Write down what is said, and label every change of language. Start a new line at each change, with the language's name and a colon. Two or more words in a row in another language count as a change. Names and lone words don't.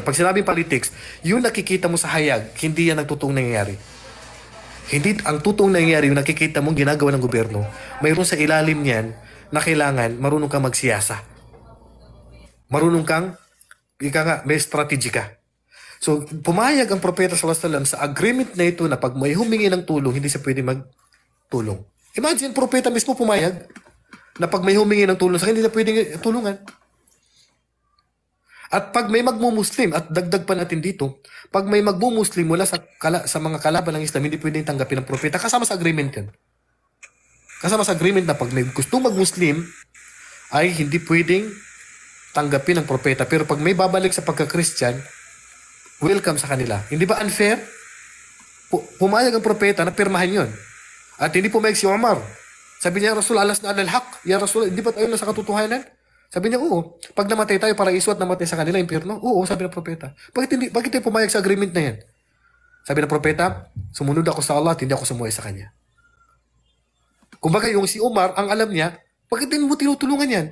Filipino: Pag sinabing politics, yung nakikita mo sa hayag, hindi yan ang totoong nangyayari. Hindi ang totoong nangyayari yung nakikita mong ginagawa ng gobyerno. Mayroon sa ilalim niyan na kailangan marunong kang magsiyasa. Marunong kang, may strategy ka. So, pumayag ang Propeta
Arabic: صلى الله عليه وسلم
Filipino: sa agreement na ito na pag may humingi ng tulong, hindi siya pwede magtulong. Imagine, Propeta mismo pumayag na pag may humingi ng tulong, sa hindi siya pwede tulungan. At pag may magmumuslim, at dagdag pa natin dito, pag may magmumuslim mula sa mga kalaban ng Islam, hindi pwedeng tanggapin ng propeta. Kasama sa agreement yan. Kasama sa agreement na pag may gustong magmuslim, ay hindi pwedeng tanggapin ng propeta. Pero pag may babalik sa pagka-Christian, welcome sa kanila. Hindi ba unfair? Pumayag ang propeta na pirmahan yun. At hindi pumayag si Umar. Sabi niya, Rasul,
Arabic: ألسنا على الحق يا رسول,
Filipino: hindi ba tayo nasa katotohanan? Sabi niya, oo. Pag namatay tayo, paraiso at namatay sa kanila, impyerno. Oo, sabi ng propeta. Bakit tayo pumayag sa agreement na yan? Sabi ng propeta, sumunod ako sa Allah at hindi ako sumuhay sa kanya. Kung baka yung si Umar, ang alam niya, bakit hindi mo tinutulungan yan?